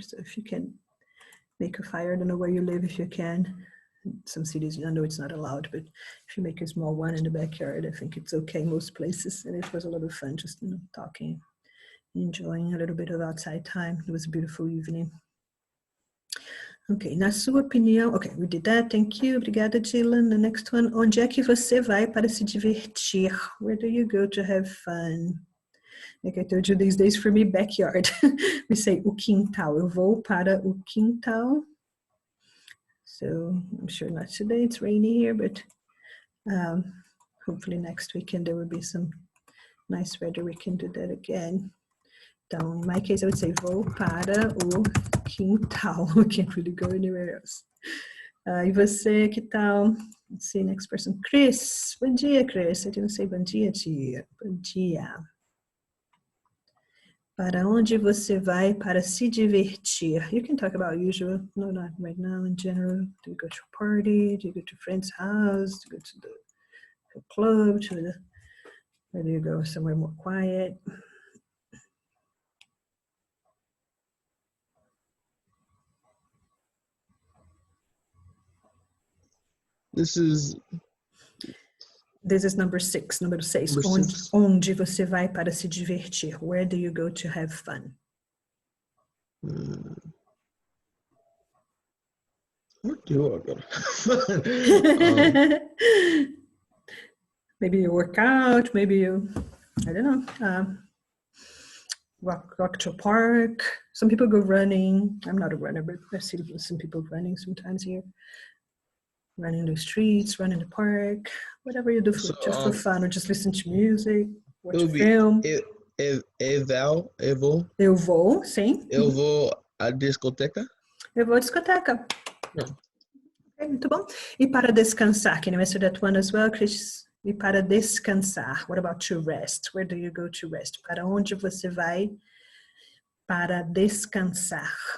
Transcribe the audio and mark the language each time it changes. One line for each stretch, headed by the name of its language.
English: So if you can make a fire, I don't know where you live, if you can. In some cities, I know it's not allowed, but if you make a small one in the backyard, I think it's okay most places. And it was a lot of fun, just, you know, talking, enjoying a little bit of outside time. It was a beautiful evening. Ok,
Portuguese: na sua opinião,
English: ok, we did that, thank you,
Portuguese: obrigada,
English: Dylan. The next one,
Portuguese: onde é que você vai para se divertir?
English: Where do you go to have fun? Like I told you, these days for me, backyard. We say
Portuguese: o quintal, eu vou para o quintal.
English: So I'm sure not today, it's rainy here, but hopefully next weekend there will be some nice weather, we can do that again. Então, in my case, I would say
Portuguese: vou para o quintal.
English: I can't really go anywhere else.
Portuguese: E você, que tal?
English: Let's see, next person. Chris.
Portuguese: Bom dia,
English: Chris. I didn't say
Portuguese: bom dia, tia. Bom dia. Para onde você vai para se divertir?
English: You can talk about usual. No, not right now. In general, do you go to a party? Do you go to a friend's house? Do you go to the club? Where do you go somewhere more quiet? This is number 6,
Portuguese: número 6. Onde você vai para se divertir?
English: Where do you go to have fun? Where do I go to have fun? Maybe you work out, maybe you, I don't know, walk to a park. Some people go running. I'm not a runner, but I see some people running sometimes here. Run in the streets, run in the park, whatever you do just for fun, or just listen to music, watch a film.
Portuguese: Eu vou, Eu vou, sim. Eu vou A discoteca? Eu vou à discoteca.
English: Yeah. Okay,
Portuguese: muito bom. E para descansar?
English: Can you answer that one as well, Chris?
Portuguese: E para descansar?
English: What about to rest? Where do you go to rest?
Portuguese: Para onde você vai para descansar?